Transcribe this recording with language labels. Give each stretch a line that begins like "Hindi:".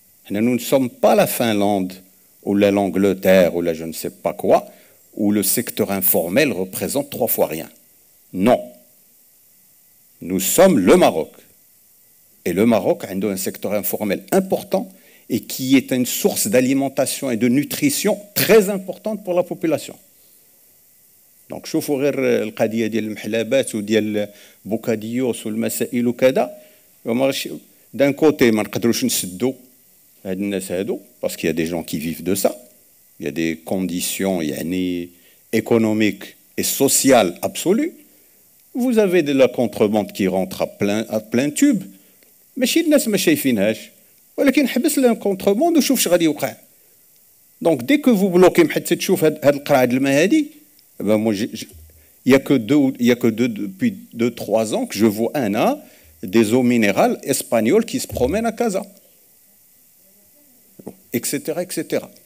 French: Nous ne sommes pas la Finlande ou l'Angleterre ou je ne sais pas quoi, où le secteur informel représente 3 fois rien. Non. Nous sommes le Maroc. Et le Maroc a un secteur informel important et qui est une source d'alimentation et de nutrition très importante pour la population. Donc,
Arabic: شوفوا غير القضية ديال المحلابات وديال بوكاديوس والمسائل وكذا.
French: D'un côté,
Arabic: ما نقدروش نسدوا هاد الناس هادو
French: parce qu'il y a des gens qui vivent de ça. Il y a des conditions économiques et sociales absolues. Vous avez de la contrebande qui rentre à plein tube.
Arabic: ماشي الناس ما شايفينهاش ولكن حبس
French: la contrebande
Arabic: وشوف اش غادي يوقع.
French: Donc dès que vous bloquez
Arabic: حتى تشوف هاد القرعة د الماء هادي,
French: ben moi, il y a que depuis 2-3 ans que je vois des eaux minérales espagnoles qui se promènent à Casa, etc., etc.